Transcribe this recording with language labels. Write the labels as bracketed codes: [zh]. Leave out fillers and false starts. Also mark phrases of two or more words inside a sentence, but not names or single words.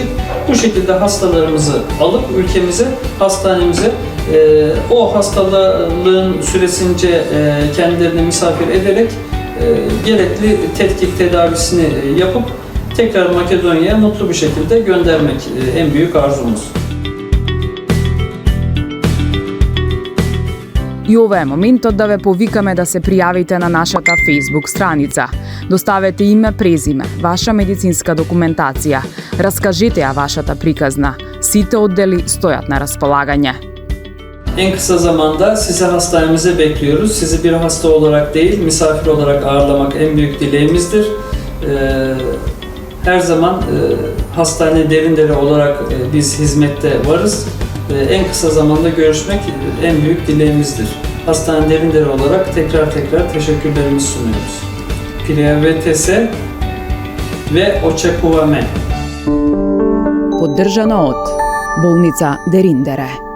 [tr] Bu şekilde hastalarımızı alıp ülkemize, hastanemize o hastalığın süresince kendilerini misafir ederek gerekli tetkik tedavisini yapıp tekrar Makedonya'ya mutlu bir şekilde göndermek en büyük arzumuz. [mk] И ова е моментот да ве повикаме да се пријавите на нашата Facebook страница. Доставете име, презиме, ваша медицинска документација. Раскажете ја вашата приказна. Сите оддели стојат на располагање. [tr] En kısa zamanda sizi hastanemize bekliyoruz. Sizi bir hasta olarak değil, misafir olarak ağırlamak en büyük dileğimizdir. Her zaman hastane Derindere olarak biz hizmette varız. En kısa zamanda görüşmek en büyük dileğimizdir. Hastane Derindere olarak tekrar teşekkürlerimizi sunuyoruz. [mk] Priјавете се ve очекуваме. Поддржано од Болница Дериндере.